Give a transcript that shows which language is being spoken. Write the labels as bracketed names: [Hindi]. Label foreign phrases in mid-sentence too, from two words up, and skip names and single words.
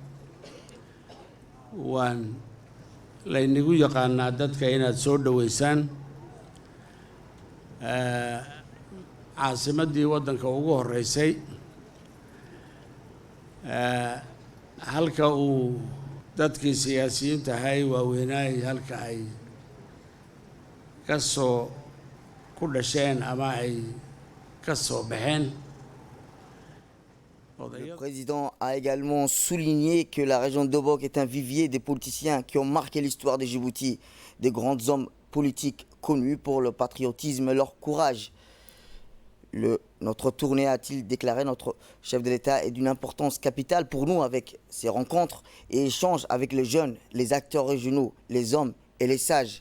[Somali] waan laynagu yaqaanaa dadka inaad soo dhaweysaan caasimadii waddanka ugu horeysay halka uu dadkii siyaasiyiinta ahay waaweynaay halka ay kasoo ku dhasheen ama ay kasoo baxeen. [French] Le président a également souligné que la région d'Obok est un vivier des politiciens qui ont marqué l'histoire de Djibouti, des grands hommes politiques connus pour le patriotisme et leur courage. Notre tournée, a-t-il déclaré, notre chef de l'État, est d'une importance capitale pour nous avec ces rencontres et échanges avec les jeunes, les acteurs régionaux, les hommes et les sages.